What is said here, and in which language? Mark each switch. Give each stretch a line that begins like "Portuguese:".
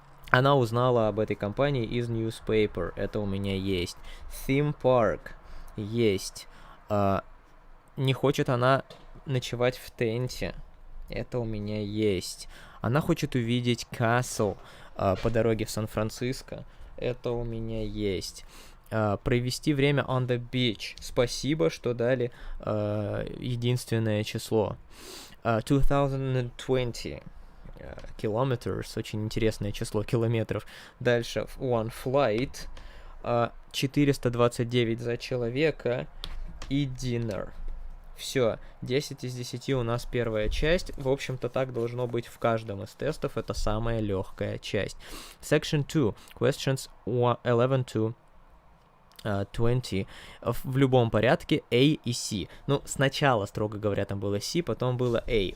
Russian: Она узнала об этой компании из newspaper. Это у меня есть.
English: Theme park.
Russian: Есть. Не хочет она ночевать в тенте. Это у меня есть. Она хочет увидеть castle по дороге в Сан-Франциско. Это у меня есть. Провести время
English: on the beach.
Russian: Спасибо, что дали единственное число.
English: 2020 kilometers.
Russian: Очень интересное число километров.
English: Дальше one flight.
Russian: 429 за человека. И dinner. Все, 10 из 10 у нас первая часть. В общем-то, так должно быть в каждом из тестов. Это самая легкая часть.
English: Section 2. Questions 11 to 20.
Russian: В любом порядке A и C. Ну, сначала, строго говоря, там было C, потом было A.